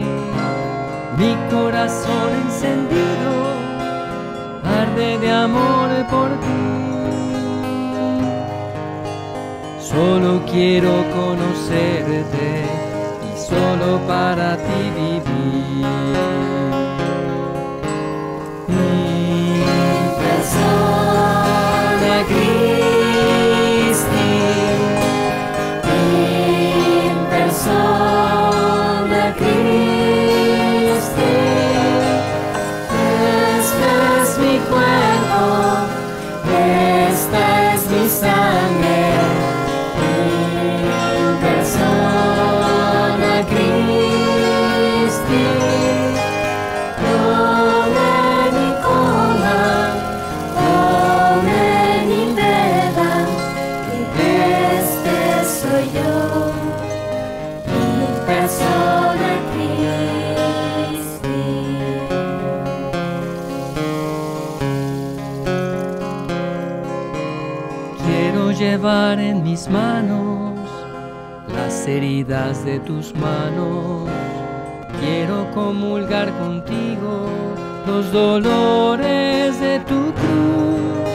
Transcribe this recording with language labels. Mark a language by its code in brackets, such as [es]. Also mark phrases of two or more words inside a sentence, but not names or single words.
[es] Mi corazón encendido arde de amor por ti. Solo quiero conocerte y solo para ti vivir. [la] In persona Christi, in persona Christi. [es] Este es mi cuerpo, esta es mi sangre, [la] in persona Christi. [es] Tomen y coman, tomen y beban, que este soy yo, [la] in persona Christi. [es] Quiero llevar en mis manos las heridas de tus manos. Quiero comulgar contigo los dolores de tu cruz.